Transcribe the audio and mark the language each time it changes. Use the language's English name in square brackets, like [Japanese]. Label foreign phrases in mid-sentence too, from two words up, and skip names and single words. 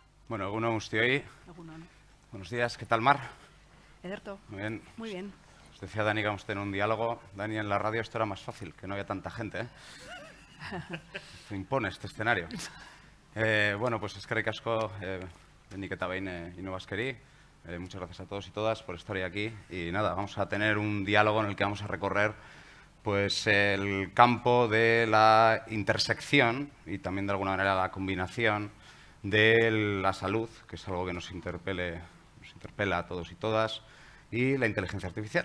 [Basque] Bueno, egunon guztioi. Egunon. [Spanish] Buenos días. ¿Qué tal, Mar? [Basque] Ederto. [Spanish] Muy bien. Muy bien. Os decía Dani que vamos a tener un diálogo. Dani, en la radio esto era más fácil, que no había tanta gente, ¿eh? Se impone este escenario. Bueno, pues [Basque] eskerrik asko, benik eta behin inobaskeri. [Spanish] Muchas gracias a todos y todas por estar hoy aquí. Y nada, vamos a tener un diálogo en el que vamos a recorrer pues el campo de la intersección y también de alguna manera la combinación de la salud, que es algo que nos interpela a todos y todas, y la inteligencia artificial.